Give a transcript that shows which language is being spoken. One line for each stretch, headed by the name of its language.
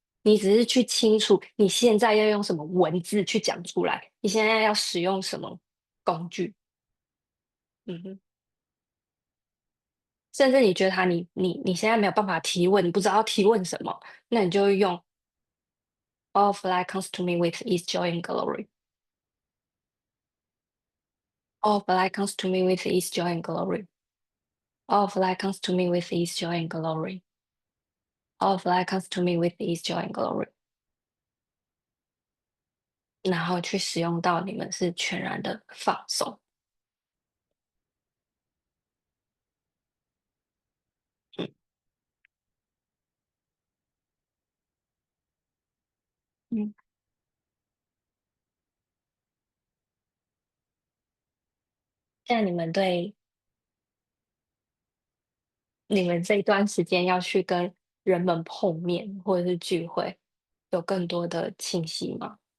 Chinese: 你只是去清楚你现在要用什么文字去讲出来，你现在要使用什么工具。嗯哼，甚至你觉得你现在没有办法提问，你不知道要提问什么，那你就会用
English: All of life comes to me with its joy and glory。 All of life comes to me with its joy and glory。 All of life comes to me with ease, joy, and glory. All of life comes to me with ease, joy, and glory.
Chinese: 然后去使用到你们是全然的放松。嗯嗯，像你们这一段时间要去跟人们碰面或者是聚会，有更多的清晰吗？